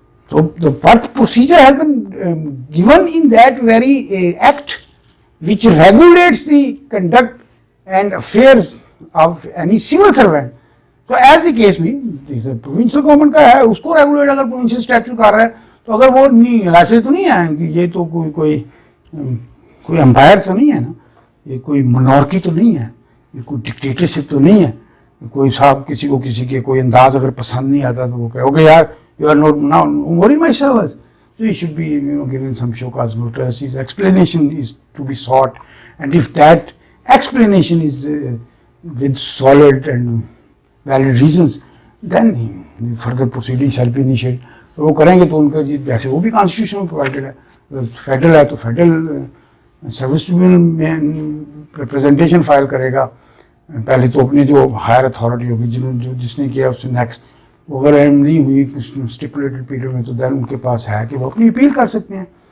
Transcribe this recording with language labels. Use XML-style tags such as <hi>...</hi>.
<en>So what procedure has been given in that very act which regulates the conduct and affairs of any civil servant. So as the case be,</en> <ur>provincial government کا ہے, اس کو regulate اگر provincial statute کر رہا ہے, تو اگر وہ ایسے تو نہیں ہے کہ یہ تو کوئی امپائر تو نہیں ہے نا, یہ کوئی منارکی تو نہیں ہے, یہ کوئی ڈکٹیٹرشپ تو نہیں ہے, کوئی صاحب کسی کو کسی کے کوئی انداز اگر پسند نہیں آتا تو وہ کہے اوکے یار</ur> <en>you are not now worry my servers. So you should be given some show cause notice. His explanation is to be sought, and if that explanation is with solid and valid reasons, then further proceeding shall be initiated.</en> <ur>وہ کریں گے تو ان کا جیسے وہ بھی constitution میں provided ہے. فیڈرل ہے تو فیڈرل سروس ٹریبیونل میں ریپرزنٹیشن فائل کرے گا پہلے تو اپنے جو ہائر اتھارٹی ہوگی جس نے کیا اس سے نیکسٹ. اگر نہیں ہوئی اسٹیپولیٹڈ پیریڈ میں تو دین ان کے پاس ہے کہ وہ اپنی اپیل کر سکتے ہیں.</ur>